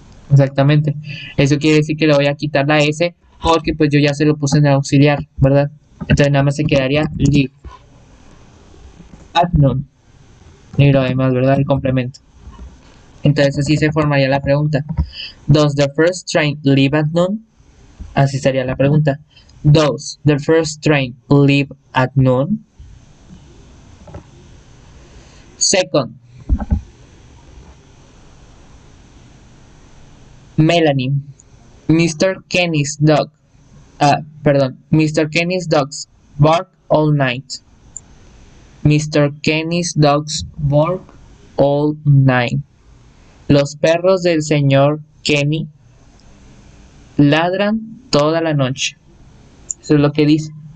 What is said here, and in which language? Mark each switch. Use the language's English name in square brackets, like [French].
[Spanish] Exactamente. Eso quiere decir que le voy a quitar la S porque pues yo ya se lo puse en el auxiliar, ¿verdad? Entonces nada más se quedaría [English] live at noon. [Spanish] Y lo demás, ¿verdad? El complemento. Entonces así se formaría la pregunta. [English] Does the first train leave at noon? [Spanish] Así sería la pregunta. [English] Does the first train leave at noon? Second, Melanie. Mr. Kenny's dog. Mr. Kenny's dogs bark all night. Mr. Kenny's dogs bark all night. [Spanish] Los perros del señor Kenny ladran toda la noche. Eso es lo que dice.